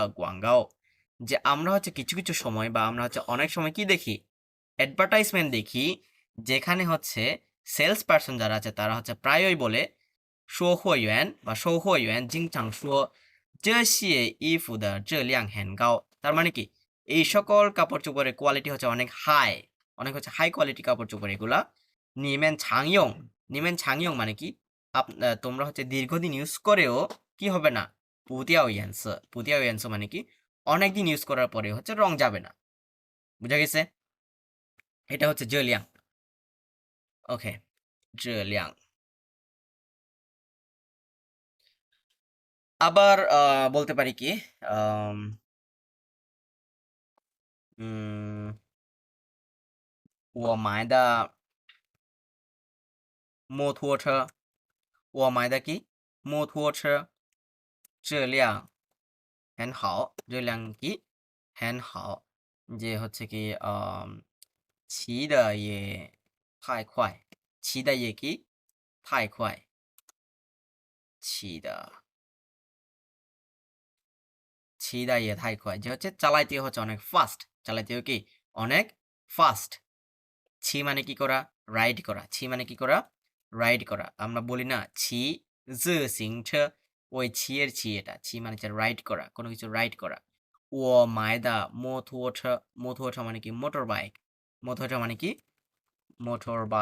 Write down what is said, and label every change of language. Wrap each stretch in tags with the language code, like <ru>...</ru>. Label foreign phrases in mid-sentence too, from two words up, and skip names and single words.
<bn>গোয়াঙ্গাও যে আমরা হচ্ছে কিছু কিছু সময় বা আমরা হচ্ছে অনেক সময় কি দেখি অ্যাডভার্টাইজমেন্ট দেখি যেখানে হচ্ছে</bn> <en>sales person</en> <bn>যারা আছে তারা হচ্ছে প্রায়ই বলে শো হুয়ান বা শো হুয়ান জিংচাং শো</bn> <zh>这些衣服的质量很高</zh> <bn>তার মানে কি এই সকল কাপড় চোপড়ের কোয়ালিটি হচ্ছে অনেক হাই অনেক হচ্ছে</bn> <en>high quality</en> <bn>কাপড় চোপড় এগুলা</bn> <zh>你们常用</zh> <bn>মানে কি তোমরা হচ্ছে দীর্ঘদিন ইউজ করেও কি হবে না</bn> <zh>不掉颜色</zh> <bn>মানে কি অনেকদিন ইউজ করার পরে হচ্ছে রং যাবে না বুঝা গেছে এটা হচ্ছে জেলিয়াং ওকে জেলিয়াং আবার বলতে পারি কি</bn> <zh>我买的摩托车我买的কি摩托车质量很好质量কি很好</zh> <bn>যে হচ্ছে কি</bn> <zh>骑的也太快骑的也কি太快骑的也太快</zh> <bn>যে হচ্ছে চালাইতে হচ্ছে অনেক ফাস্ট চালাইতেও কি অনেক ফাস্ট ছি মানে কি করা রাইড করা ছি মানে কি করা রাইড করা আমরা বলি না</bn> <zh>骑自行车</zh> <bn>ওই ছি এর ছি এটা ছি মানে হচ্ছে রাইড করা কোনো কিছু রাইড করা</bn> <zh>我买的</zh> <bn>মোটর মানে কি</bn> <en>motor bike</en> <bn>মানে কি মোটর</bn>